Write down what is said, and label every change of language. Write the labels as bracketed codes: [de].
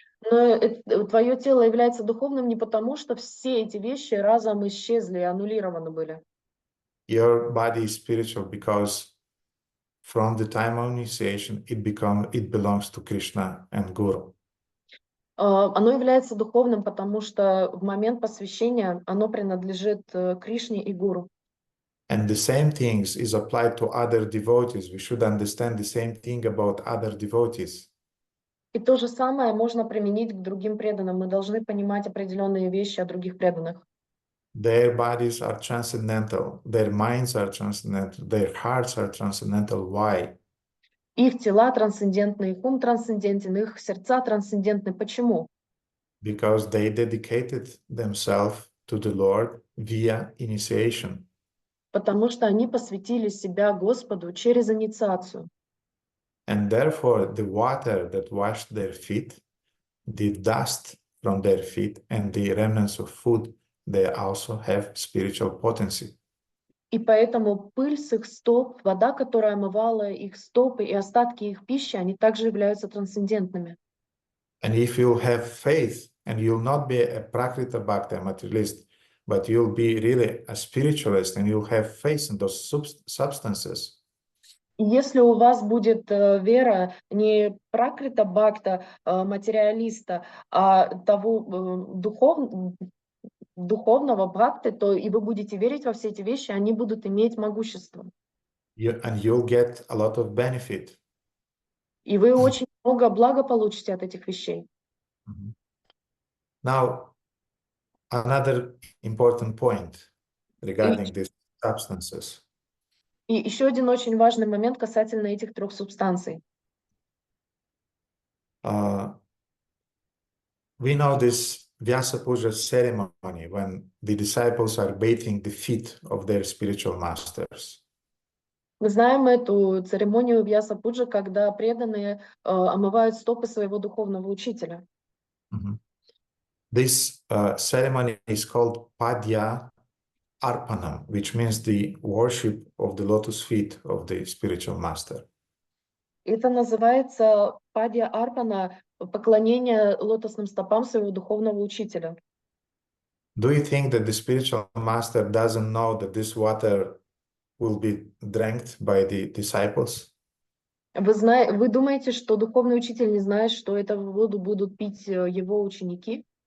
[ru] Но твое тело является духовным не потому, что все эти вещи разом исчезли и аннулированы были. [en] Your body is spiritual because from the time of initiation, it belongs to Krishna and Guru. [ru] Оно является духовным, потому что в момент посвящения оно принадлежит Кришне и Гуру. [en] And the same things is applied to other devotees. We should understand the same thing about other devotees. [ru] И то же самое можно применить к другим преданным. Мы должны понимать определенные вещи о других преданных. [en] Their bodies are transcendental. Their minds are transcendental. Their hearts are transcendental. Why? [ru] Их тела трансцендентны, их ум трансцендентен, их сердца трансцендентны. Почему? [en] Because they dedicated themselves to the Lord via initiation. [ru] Потому что они посвятили себя Господу через инициацию. [en] And therefore, the water that washed their feet, the dust from their feet, and the remnants of food, they also have spiritual potency. [ru] И поэтому пыль с их стоп, вода, которая омывала их стопы, и остатки их пищи, они также являются трансцендентными. [en] And if you have faith, and you'll not be a prakrita bhakta materialist, but you'll be really a spiritualist, and you'll have faith in those substances, [ru] И если у вас будет вера не пракрита бхакта, материалиста, а того духовного бхакты, то и вы будете верить во все эти вещи, они будут иметь могущество. [en] and you'll get a lot of benefit. [ru] И вы очень много блага получите от этих вещей. [en] Now, another important point regarding these substances. [ru] И еще один очень важный момент касательно этих трех субстанций. [en] We know this Vyasa Puja ceremony when the disciples are bathing the feet of their spiritual masters. [ru] Мы знаем эту церемонию Вьяса-пуджа, когда преданные омывают стопы своего духовного учителя. [en] This ceremony is called Padya Arpanam, which means the worship of the lotus feet of the spiritual master. [ru] Это называется падья арпана, поклонение лотосным стопам своего духовного учителя. [en] Do you think that the spiritual master doesn't know that this water will be drank by the disciples? [ru] Вы думаете, что духовный учитель не знает, что эту воду будут пить его ученики?